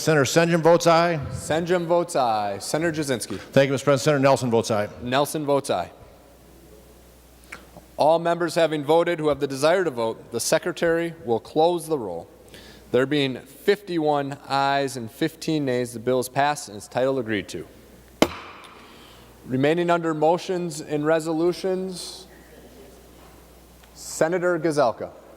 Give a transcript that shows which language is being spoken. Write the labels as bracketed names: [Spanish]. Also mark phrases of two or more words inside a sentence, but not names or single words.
[English] Senator Senjum votes aye. Senjum votes aye. Senator Jasinski. Thank you, Mr. President. Senator Nelson votes aye. Nelson votes aye. All members having voted who have the desire to vote, the Secretary will close the roll. There being 51 ayes and 15 nays, the bill is passed and its title agreed to. Remaining under motions and resolutions, Senator Gazelka.